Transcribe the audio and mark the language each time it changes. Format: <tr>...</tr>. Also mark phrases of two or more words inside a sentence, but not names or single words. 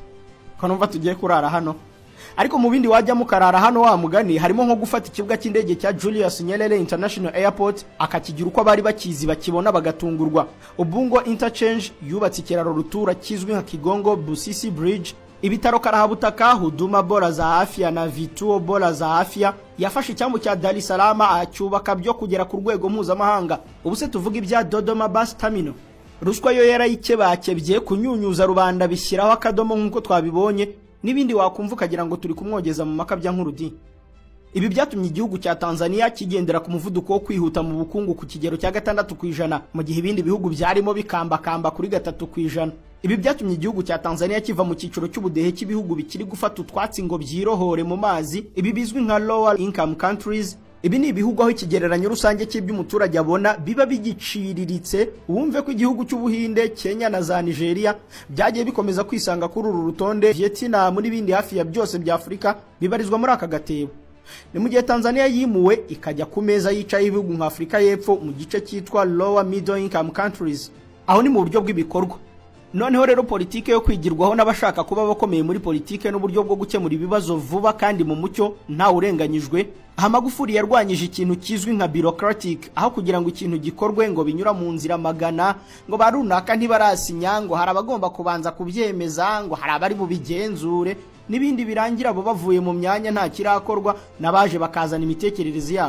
<rw>Ko numva tugiye kurara hano. Ariko mu bindi wajya mukarara hano wa mugani harimo nko gufata ikibuga cy'indege cya Julius Nyerere International Airport akakigira uko bari bakizi bakibona bagatungurwa. Ubungo Interchange yubatse ikiraro rutura kizwi nka Kigongo Busisi Bridge. Ibitaro Karahabutaka,</rw> <sw>Huduma Bora za Afya</sw> <rw>na Vituo Bora za Afya yafashe icyambu cya Dar es Salaam acyubaka byo kugera ku rwego mpuzamahanga. Ubuse tuvuga ibya Dodoma Bus Terminal. Ruswa yo yarayikebakebye kunyunyuza rubanda bishyiraho akadomo nkuko twabibonye n'ibindi wakumva kagira ngo turi kumwogeza mu makabya nk'urudi. Ibi byatumye igihugu cya Tanzania kigendera ku muvuduko wo kwihuta mu bukungu ku kigero cya 6% mu gihe ibindi bihugu byarimo bikambakamba kuri 3%. Ibi byatumye igihugu cya Tanzania kiva mu cyiciro cy'ubudehe cy'ibihugu bikiri gufata utwatsi ngo byirohore mu mazi, ibi bizwi nka</rw> <en>lower income countries.</en> <rw>Ibi ni ibihugu aho ikigereranyo rusange cy'iby'umuturage abona biba bigiciriritse. Wumve ko igihugu cy'Ubuhinde, Kenya na za Nigeria byagiye bikomeza kwisanga kuri uru rutonde. Vietnam muri bindi hafi ya byose bya Afrika bibarizwa muri aka gatebo. Ni mu gihe Tanzania yimuwe ikajya ku meza yicaye ibihugu nka Afrika y'Epfo mu gice cyitwa</rw> <en>lower middle income countries.</en> <rw>Aho ni mu buryo bw'ibikorwa. Noneho rero politike yo kwigirwaho n'abashaka kuba bakomeye muri politike n'uburyo bwo gukemura ibibazo vuba kandi mu mucyo nta urenganyijwe. Aha Magufuli yarwanyije ikintu kizwi nka bureaucratic, aho kugira ngo ikintu gikorwe ngo binyura mu nzira magana, ngo barunaka ntibarasinya, ngo hari abagomba kubanza kubyemeza, ngo hari abari bubigenzure n'ibindi birangira abo bavuye mu myanya nta kirakorwa nabaje bakazana imitekerereze yabo.</rw>